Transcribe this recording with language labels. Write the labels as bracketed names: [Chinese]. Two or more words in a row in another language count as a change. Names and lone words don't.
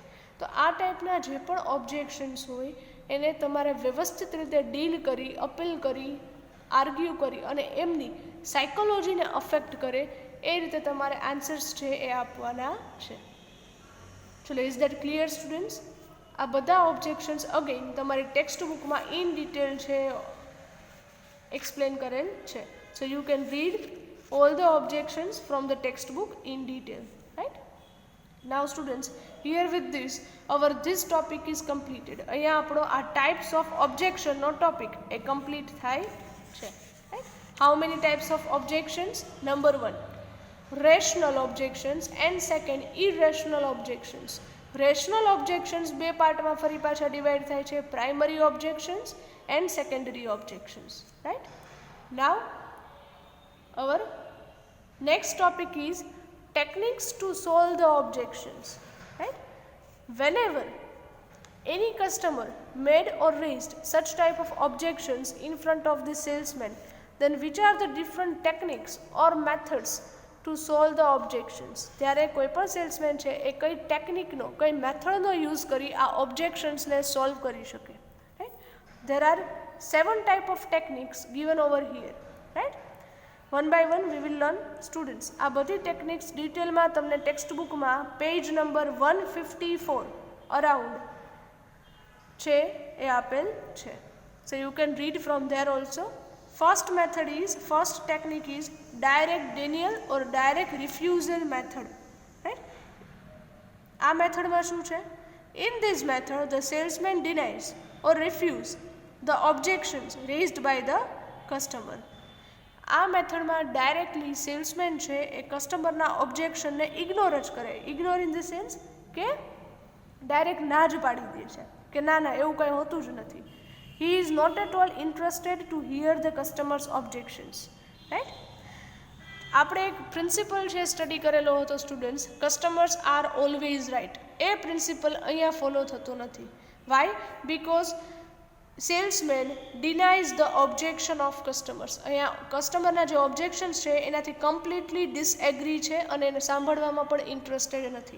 [Gujarati] તો આ ટાઈપના જે પણ ઓબ્જેક્શન્સ હોય એને તમારે વ્યવસ્થિત રીતે ડીલ કરી, અપીલ કરી, આર્ગ્યુ કરી અને એમની સાયકોલોજીને અફેક્ટ કરે એ રીતે તમારે આન્સર્સ છે એ આપવાના છે. [English] ચલો, is that clear students? [Gujarati] આ બધા [English] objections again [Gujarati] તમારી ટેક્સ્ટ બુકમાં [English] in detail [Gujarati] છે એક્સપ્લેન કરેલ છે. [English] so you can read all the objections from the textbook in detail, right? Now students, here with this our this topic is completed. [Gujarati] અહીંયા આપણો આ [English] types of objection [Gujarati] નો topic એ complete થાય છે, [English] right? How many types of objections? Number 1, rational objections and second, irrational objections. Rational objections [Gujarati] બે પાર્ટમાં ફરી પાછા ડિવાઇડ થાય છે, [English] primary objections and secondary objections, right? Now our next topic is techniques to solve the objections, right? Whenever any customer made or raised such type of objections in front of the salesman, then which are the different techniques or methods to solve the objections? [Gujarati] ત્યારે કોઈ પણ સેલ્સમેન છે એ કઈ ટેકનિકનો, કઈ મેથડનો યુઝ કરી આ ઓબ્જેક્શન્સને સોલ્વ કરી શકે, [English] right? There are 7 type of techniques given over here, right? one by one we will learn students. [Gujarati] આ બધી ટેકનિક્સ ડિટેલમાં તમને ટેક્સ્ટ બુકમાં [English] page number [Gujarati] 154 અરાઉન્ડ છે એ આપેલ છે. [English] so you can read from there also. ફર્સ્ટ technique is direct denial or direct refusal method. Right? [Gujarati] આ મેથડમાં શું છે? [English] In this method, the salesman denies or refuses the objections raised by the customer. [Gujarati] આ મેથડમાં ડાયરેક્ટલી સેલ્સમેન છે એ કસ્ટમરના ઓબ્જેક્શનને ઇગ્નોર જ કરે. [English] ignore in the sense [Gujarati] કે ડાયરેક્ટ ના જ પાડી દે છે કે ના ના એવું કંઈ હોતું જ નથી. [English] He is not at all interested to hear the customer's objections. Right? [Gujarati] આપણે એક પ્રિન્સિપલ છે સ્ટડી કરેલો હતો સ્ટુડન્ટ્સ, [English] customers are always right. [Gujarati] એ પ્રિન્સિપલ અહીંયા ફોલો થતો નથી. વાય? [English] because salesman denies the objection of customers. [Gujarati] અહીંયા કસ્ટમરના જે ઓબ્જેક્શન્સ છે એનાથી [English] completely disagree [Gujarati] છે અને એને સાંભળવામાં પણ ઇન્ટરેસ્ટેડ નથી.